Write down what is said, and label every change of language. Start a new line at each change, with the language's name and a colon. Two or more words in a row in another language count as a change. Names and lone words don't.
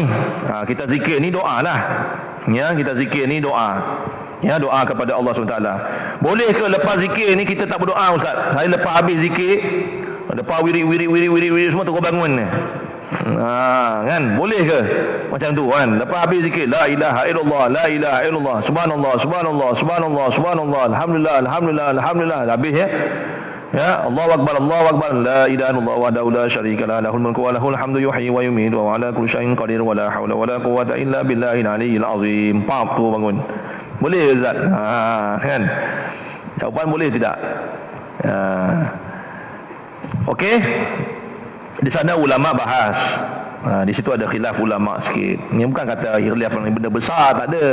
Malay: Kita zikir ni doa lah. Kita zikir ni doa. Doa kepada Allah SWT. Boleh ke lepas zikir ni kita tak berdoa Ustaz? Saya lepas habis zikir, lepas wirid semua terus bangun ni. Kan boleh ke macam tu kan? Lepas habis zikir
Arabic: لا إله إلا الله، لا إله إلا الله، سبحان الله، سبحان الله، سبحان الله، سبحان الله، الحمد لله، الحمد لله، الحمد لله,
Malay: habis
Arabic: الله أكبر، الله أكبر، لا إله إلا الله وحده لا شريك له، له الملك وله الحمد يحيي ويميت وعلى كل شيء قدير ولا حول ولا قوة إلا بالله العلي العظيم.
Malay: Pap tu bangun. Boleh Ustaz? Kan? Jawapan boleh tidak? Okey. Di sana ulama bahas. Di situ ada khilaf ulama sikit. Ini bukan kata khilaf yang benda besar, tak ada.